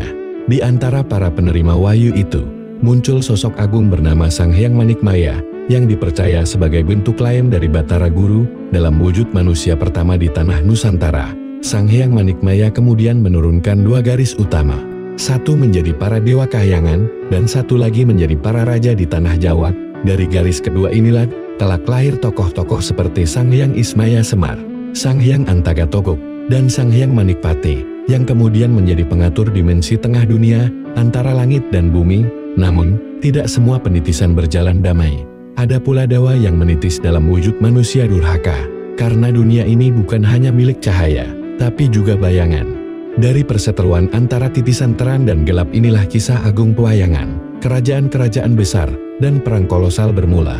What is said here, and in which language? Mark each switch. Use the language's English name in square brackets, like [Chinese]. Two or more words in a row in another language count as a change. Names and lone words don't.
[Indonesian] Di antara para penerima wahyu itu, muncul sosok agung bernama Sang Hyang Manikmaya, yang dipercaya sebagai bentuk lain dari Batara Guru dalam wujud manusia pertama di tanah Nusantara. Sang Hyang Manikmaya kemudian menurunkan 2 garis utama. Satu menjadi para dewa kahyangan, dan satu lagi menjadi para raja di tanah Jawa. Dari garis kedua inilah kelak lahir tokoh-tokoh seperti Sang Hyang Ismaya Semar, Sang Hyang Antagatogok, dan Sang Hyang Manikpati, yang kemudian menjadi pengatur dimensi tengah dunia antara langit dan bumi. Namun, tidak semua penitisan berjalan damai. Ada pula dewa yang menitis dalam wujud manusia durhaka, karena dunia ini bukan hanya milik cahaya, tapi juga bayangan. Dari perseteruan antara titisan terang dan gelap inilah kisah agung pewayangan, kerajaan-kerajaan besar, dan perang kolosal bermula.